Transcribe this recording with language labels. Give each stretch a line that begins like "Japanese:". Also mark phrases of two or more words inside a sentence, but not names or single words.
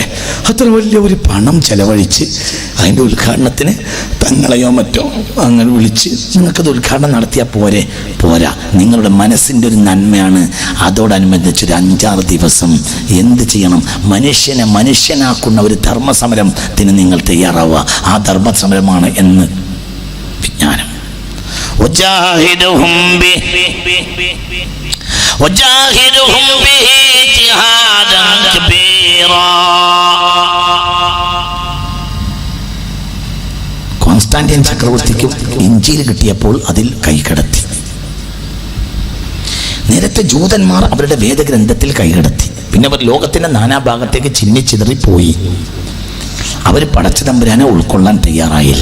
Malayalam: അത്ര വലിയ ഒരു പണം ചെലവഴിച്ച് അതിൻ്റെ ഉദ്ഘാടനത്തിന് തങ്ങളെയോ മറ്റോ അങ്ങനെ വിളിച്ച് നിങ്ങൾക്കത് ഉദ്ഘാടനം നടത്തിയാൽ പോരാ. നിങ്ങളുടെ മനസ്സിൻ്റെ ഒരു നന്മയാണ്. അതോടനുബന്ധിച്ചൊരു 5-6 ദിവസം എന്ത് ചെയ്യണം? മനുഷ്യനാക്കുന്ന ഒരു ധർമ്മസമരത്തിന് നിങ്ങൾ തയ്യാറാവുക. ആ ധർമ്മസമരമാണ് എന്ന് വിജ്ഞാനം.
Arabic: وجاهدهم به جهادا كبيرا.
Malayalam: കോൺസ്റ്റാന്റിൻ ചക്രവർത്തിക്ക് ഇഞ്ചീൽ കിട്ടിയപ്പോൾ അതിൽ കൈകടത്തി. നേരത്തെ ജൂതന്മാർ അവരുടെ വേദഗ്രന്ഥത്തിൽ കൈകടത്തി. പിന്നെ അവർ ലോകത്തിന്റെ നാനാഭാഗത്തേക്ക് ചിന്നിച്ചിതറിപ്പോയി. അവർ പടച്ച തമ്പുരാനെ ഉൾക്കൊള്ളാൻ തയ്യാറായില്ല.